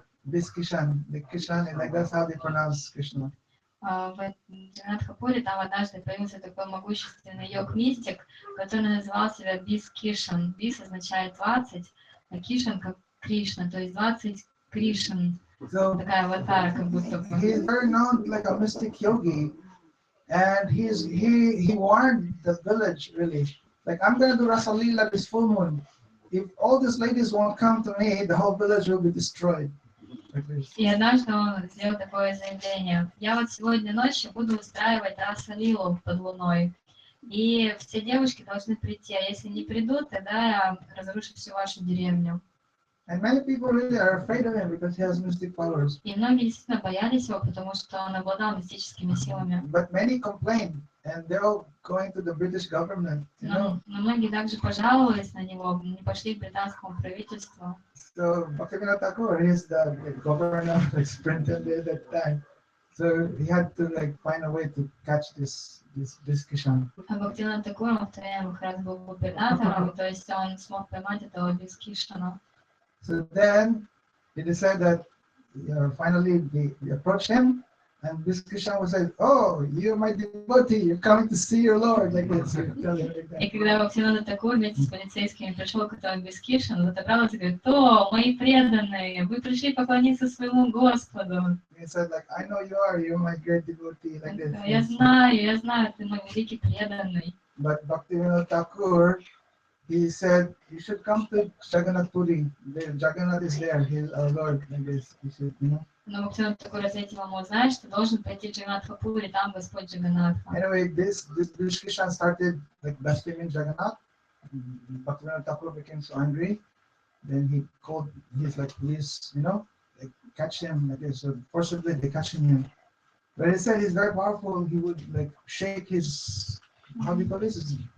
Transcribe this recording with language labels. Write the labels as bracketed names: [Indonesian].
[English] Bishkishan, the Kishan, and like that's how they pronounce Krishna. [Russian] В Джаганнатхапуре там однажды появился такой могущественный йог-мистик, который называл себя Бис Кишан. Бис означает 20, а Кишан как Кришна, то есть 20 Кришн. [English] So [Russian] Такая аватара как будто бы. [English] he's very known like a mystic yogi, and he warned the village really. Like, I'm gonna do Rasa Leela this full moon. If all these ladies won't come to me, the whole village will be destroyed. Like this. [Russian] И однажды он сделал такое заявление. Я вот сегодня ночью буду устраивать Раса-лилу под луной. И все девушки должны прийти, а если не придут, тогда я разрушу всю вашу деревню. [English] And many people really are afraid of him because he has mystic powers. [Russian] И многие действительно боялись его, потому что он обладал мистическими силами. [English] But many complained, and they're all going to the British government, you know. [Russian] Но многие также пожаловались на него, не пошли к британскому правительству. [English] So Bhaktivinoda Thakur is the governor, like superintendent at that time. So he had to like find a way to catch this Kishan. [Russian] А Бхактивинода Тхакур в то время как раз был губернатором, то есть он смог поймать этого Бискишана. [English] So then they decided that finally they approached him, and Bishkishan was like, "Oh, you're my devotee. You're coming to see your Lord." Like this. [Russian] И когда Бхактивинода Тхакур вместе с полицейскими пришел к этому Бискишану, отобрался и говорит: "О, мои преданные, вы пришли поклониться своему Господу." [English] He said, "Like I know you are. You're my great devotee." Like this. [Russian] Я знаю, ты мой великий преданный. [English] But Bhaktivinoda Thakur, he said, "You should come to Jagannath Puri. Jagannath is there. He's our Lord." Like this. You should, you know. [Russian] Но Бхактивинода Тхакур ответил ему: знаешь, ты должен пойти в Джаганнатхапури, там Господь Джаганнатха. [English] Anyway, this Bishkishan started like blaspheming Jagannath. Bhaktivinoda Thakur became so angry. Then he called his like police, you know, like catch him. Like this. So forcibly they catching him. But he said he's very powerful. He would like shake his, how do you call this?